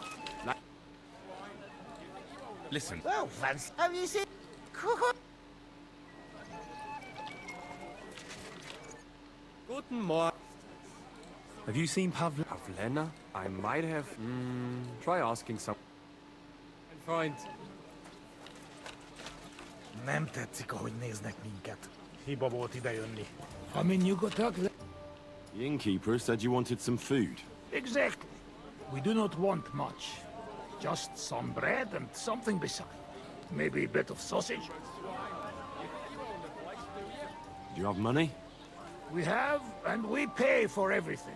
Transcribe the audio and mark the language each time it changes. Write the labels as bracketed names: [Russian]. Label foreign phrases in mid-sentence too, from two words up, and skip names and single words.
[English] Listen. Well, Vance, have you seen... [German] Guten Morgen. [English] Have you seen Pavlena? I might have... try asking some... Find... [Hungarian] Nem tetszik, ahogy néznek minket. Hiba volt idejönni. Ha nyugodtak... [English] The innkeeper said you wanted some food. Exactly. We do not want much. Just some bread and something beside. Maybe a bit of sausage. Do you have money? We have, and we pay for everything.